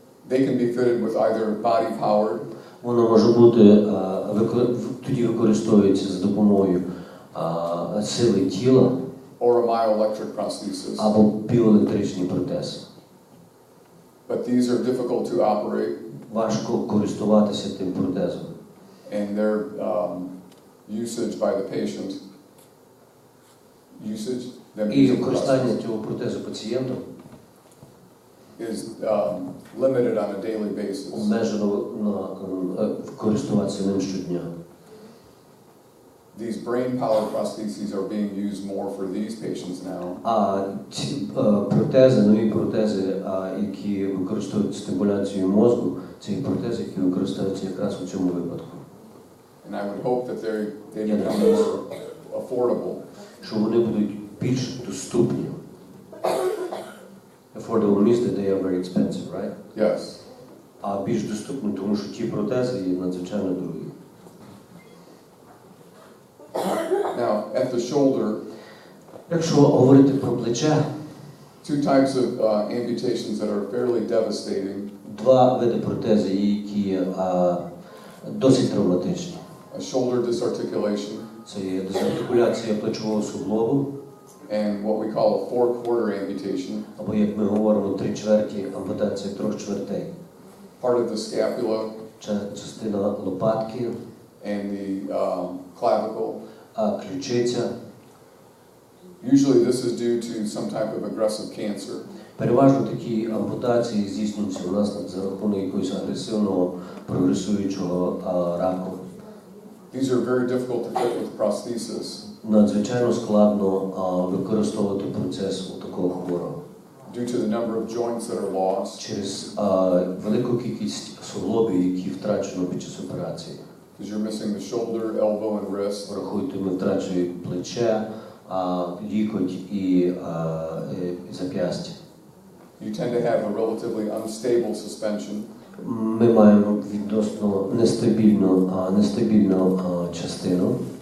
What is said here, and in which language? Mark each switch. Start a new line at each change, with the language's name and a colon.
English: they can be fitted with either body powered
Ukrainian: Воно може бути, тоді використовується за допомогою сили тіла
English: or a myoelectric prosthesis.
Ukrainian: або біоелектричний протез.
English: But these are difficult to operate
Ukrainian: Важко користуватися тим протезом.
English: and their usage by the patient
Ukrainian: І використання цього протезу пацієнтом
English: is limited on a daily basis.
Ukrainian: обмежено на користуватися ним щодня.
English: These brain-powered prostheses are being used more for these patients now.
Ukrainian: А ці протези, нові протези, які використовують стимуляцію мозку, це і протези, які використовуються якраз у цьому випадку.
English: And I would hope that they become more affordable.
Ukrainian: Що вони будуть більш доступні.
English: Affordable means that they are very expensive, right? Yes.
Ukrainian: А більш доступні, тому що ті протези є надзвичайно дорогі.
English: Now, at the shoulder,
Ukrainian: Якщо говорити про плече,
English: two types of amputations that are fairly devastating.
Ukrainian: два види протези, які досить травматичні.
English: A shoulder disarticulation
Ukrainian: Це є дисартикуляція плечового суглобу,
English: and what we call a 4/4 amputation.
Ukrainian: або, як ми говоримо, 3/4 ампутація 3/4.
English: Part of the scapula
Ukrainian: Частина лопатки,
English: and the clavicle.
Ukrainian: Ключиця.
English: Usually this is due to some type of aggressive cancer.
Ukrainian: Переважно такі ампутації здійснюються у нас за рахунок якогось агресивного прогресуючого раку.
English: These are very difficult to fit with prosthesis.
Ukrainian: Надзвичайно складно використовувати процес у такого хворого.
English: due to the number of joints that are lost.
Ukrainian: Через велику кількість суглобів, які втрачено під час операції.
English: Because you're missing the shoulder, elbow, and wrist.
Ukrainian: Врахуйте, ми втрачуємо плече, лікоть і зап'ястя.
English: You tend to have a relatively unstable suspension.
Ukrainian: Ми маємо відносно нестабільну частину.